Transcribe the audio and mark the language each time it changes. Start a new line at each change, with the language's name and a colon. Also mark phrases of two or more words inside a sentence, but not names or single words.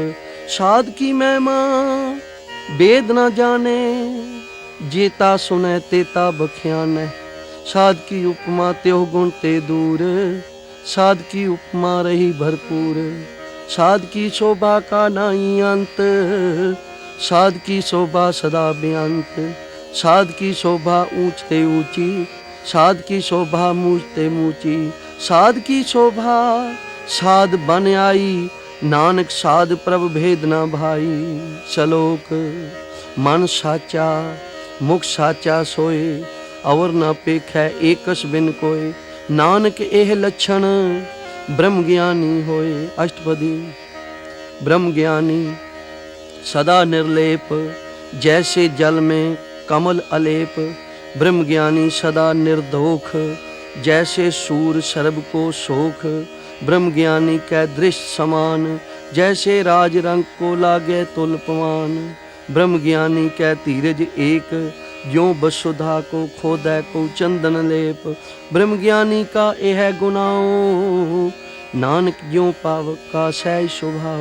Hindi: साध की महिमा वेद न जाने, जेता सुनै तेता बख्यानै, साध की उपमा त्यों गुण ते दूर, साध की उपमा रही भरपूर, साध की शोभा का नाई अंत, साध की शोभा सदा बेअंत, साध की शोभा ऊंच ते ऊंची, साध की शोभा मूंच ते मूंची, साध की शोभा साध बन आई, नानक साध प्रभ भेद न भाई। सलोक मन साचा मुख साचा सोए, अवर न पेखै एकस बिन कोय, नानक एह लक्षण ब्रह्म ज्ञानी होए। अष्टपदी। ब्रह्म ज्ञानी सदा निर्लेप, जैसे जल में कमल अलेप, ब्रह्म ज्ञानी सदा निर्दोख, जैसे सूर सर्ब को शोक, ब्रह्म ज्ञानी कै दृष्ट समान, जैसे राज रंग को लागे तुल पवान, ब्रह्म ज्ञानी कै धीरज एक, ज्यों वसुधा को खोदै को चंदन लेप, ब्रह्म ज्ञानी का यह गुनाओ, नानक ज्यों पावक का सहज स्वभाव।